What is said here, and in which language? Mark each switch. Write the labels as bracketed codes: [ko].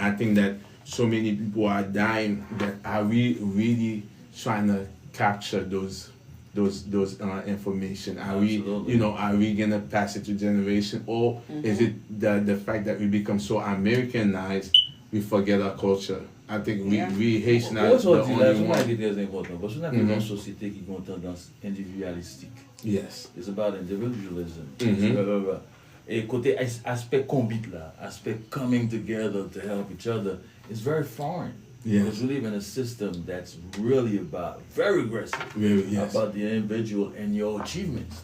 [en] I think that so many people are dying. That are we really trying to capture those information? Are Absolutely. we are we gonna pass it to generation, or is it the fact that we become so Americanized we forget our culture? I think we Haitian are the only one. [fr] Très important parce qu'on a une société qui a une tendance individualistique. [en] Yes. It's about individualism. Mhm. [fr] Et côté aspect combit là, [en] aspect coming together to help each other, is very foreign. Yes. Because we live in a system that's really very aggressive, Yes. about the individual and your achievements.